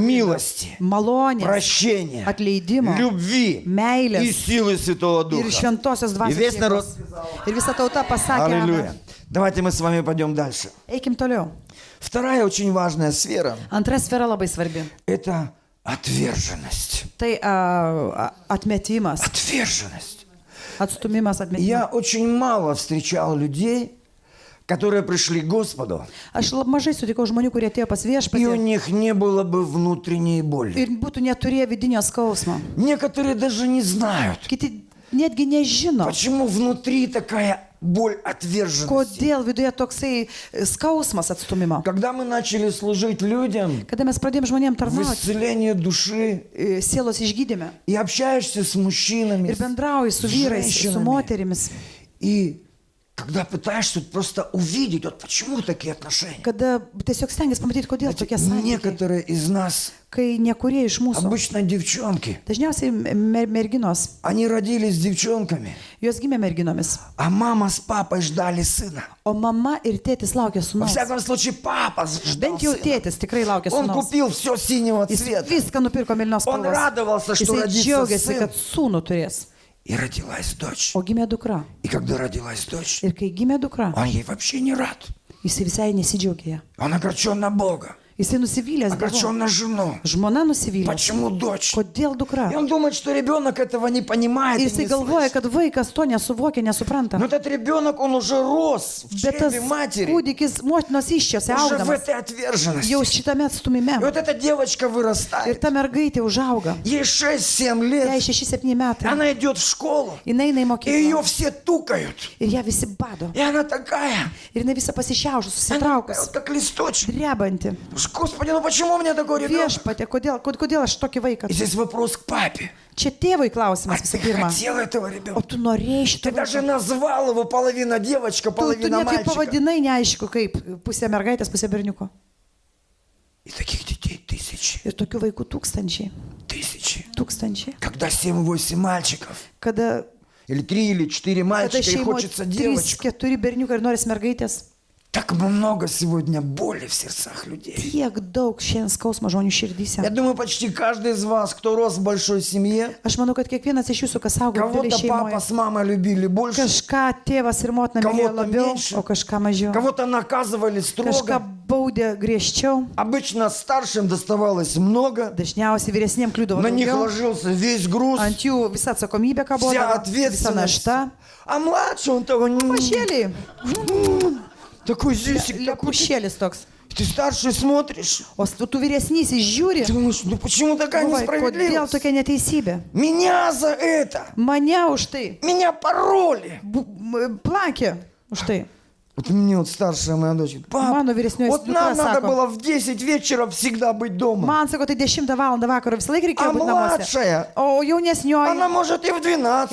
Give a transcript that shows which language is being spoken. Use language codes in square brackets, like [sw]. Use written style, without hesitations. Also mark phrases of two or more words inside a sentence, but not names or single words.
[ru] милости, [lt] malonės, [ru] прощения, [lt] atleidimo, [ru] любви и [lt] meilės [ru] силы Святого [lt] ir [ru] Духа. [lt] šventosios [ru] И [lt] dvasios [ru] весь народ. [lt] jėgos. Ir visa tauta pasakė, [ru] Аллилуйя. [lt] amen. [ru] Давайте мы с вами пойдем дальше. [lt] Eikim toliau. [ru] Вторая очень важная сфера [lt] Antra sfera labai svarbi. – [ru] это отверженность. [lt] Tai atmetimas, [ru] Отверженность. [lt] atstumimas, atmetimas. [ru] Я очень мало встречал людей, которые пришли к Господу, [lt] Aš mažai sutikau žmonių, kurie atėjo pas [ru] и у [lt] viešpatį [ru] них не было бы внутренней боли. [lt] ir būtų neturėję vidinio skausmo. [ru] Некоторые даже не знают, [lt] Kiti netgi nežino, [ru] почему внутри такая боль отверженности. [lt] kodėl viduje toksai skausmas atstumimo. [ru] Когда мы начали служить людям [lt] Kada mes pradėjom žmonėm [ru] в [lt] tarnauti, [ru] исцелении души [lt] sielos išgydėme [ru] и общаешься с мужчинами, [lt] ir bendrauji su vyrais, su [ru] женщинами, [lt] moterimis, [ru] и когда пытаешься просто увидеть, вот почему такие отношения. [lt] kada tiesiog stengiasi pamatyti, kodėl tokie santykiai. [ru] Некоторые из нас, [lt] Kai nekurie iš mūsų, [ru] обычно девчонки, [lt] dažniausiai merginos, [ru] они родились девчонками, [lt] jos gimė merginomis, [ru] а мама с папой ждали сына. [lt] o mama ir tėtis laukia [ru] Во [lt] sūnaus. [ru] всяком случае, папа ждал [lt] Bent jau [ru] сына. [lt] tėtis tikrai laukia [ru] Он [lt] sūnaus. [ru] купил все синего [lt] Jis [ru] цвета. [lt] viską nupirko Milnos [ru] Он [lt] spalvos. [ru] радовался, что [lt] Jisai [ru] родится [lt] džiaugiasi, [ru] сын. [lt] kad sūnų turės. [ru] И родилась дочь. [lt] O gimė dukra. [ru] И когда родилась дочь, [lt] Ir kai gimė dukra, [ru] он ей вообще не рад. [lt] jisai visai nesidžiaugė ją. [ru] Он огорчен на Бога, [lt] Jisai nusivylęs dėl [ru] огорчен [lt] to. [ru] на жену. [lt] Žmona nusivylė. [ru] Почему дочь? [lt] Kodėl dukra? [ru] И он думает, что ребенок этого не понимает. [lt] Ir [ru] И [lt] jisai [ru] не [lt] galvoja, [ru] слышит. [lt] kad vaikas to nesuvokia, nesupranta. [ru] Но этот ребенок, он уже рос в [lt] Bet tas [ru] чреве матери, [lt] kūdikis motinos iščiose [ru] уже в [lt] augdamas, [ru] этой отверженности. [lt] jau šitame [ru] И [lt] atstumime. [ru] вот эта девочка [lt] Ir [ru] вырастает. [lt] ta mergaitė užauga. [ru] Ей 6-7 [lt] Jai [ru] лет. [lt] 6-7 metai. [ru] Она идет в школу. [lt] Jinai eina į [ru] И ее [lt] mokyklą. [ru] все тукают. [lt] Ir ją visi bado. [ru] И она такая. [lt] Ir jinai visą pasišiaužus, [ru] Она [lt] susitraukus, [ru] вот как листочек. [lt] drebanti. [ru] Господи, ну почему у меня такой ребенок? [lt] Viešpatė, kodėl aš tokį vaiką? [ru] И здесь вопрос к папе. [lt] Čia tėvui [ru] А [lt] klausimas [ru] ты [lt] visų pirma. [ru] хотел этого [lt] O [ru] ребенка? [lt] tu norėjai [ru] Ты [lt] šitą [ru] даже [lt] vaiką? [ru] назвал его половина девочка, [lt] Tu [ru] половина [lt] net kaip [ru] мальчика. [lt] pavadinai, neaišku, kaip pusė mergaitės, pusė berniuko. [ru] И таких детей тысячи, [lt] Ir tokių vaikų tūkstančiai. [ru] тысячи. [lt] Tūkstančiai. [ru] Когда 7-8 мальчиков, [lt] Kada, [ru] или 3 или 4 [lt] kada [ru] мальчика, и [lt] šeimoje [ru] хочется девочку. [lt] 3-4 berniukai ir noris mergaitės. [ru] Так много сегодня боли в сердцах людей. [lt] Tiek daug šiandien skausmo žmonių [ru] Я [lt] širdyse. [ru] думаю, почти каждый из вас, кто рос в большой семье, [lt] Aš manau, kad kiekvienas iš jūsų, kas augo didelį [ru] кого-то папа [lt] šeimoje, [ru] с мамой любили больше, [lt] kažką tėvas ir motina mylėjo [ru] Kavo-to [lt] labiau, [ru] menše. [lt] o kažką mažiau. [ru] кого-то наказывали [lt] Kažką [ru] строго. [lt] baudė griežčiau. [ru] Обычно старшим доставалось много, [lt] Dažniausiai vyresniem kliūdavo [ru] на них [lt] daugiau. [ru] ложился весь груз, [lt] Ant jų visa atsakomybė [ru] вся [lt] kabodavo, visa [ru] ответственность. [lt] našta. [ru] А младший он того [lt] Mašėliai, [ru] такой зюсик, такой. [lt] lepušėlis toks. [ru] Ты старший смотришь, [lt] O tu vyresnysis žiūri, [ru] думаешь, ну почему такая [lt] galvoji, kodėl [ru] несправедливость? [lt] tokia neteisybė. [ru] Меня за это, [lt] Mane už tai [ru] меня пороли. [lt] plakė už tai. [ru] Вот мне вот старшая моя дочь, пап, [lt] Mano vyresnioji [ru] вот [lt] dukra [ru] нам надо [lt] sako, [ru] было в 10 вечера всегда быть дома. [lt] man sako, tai 10 val. vakaro visą laiką reikėjo [ru] А [lt] būti namuose. [ru] младшая, [lt] O jaunesnioji, [ru] она может и в 12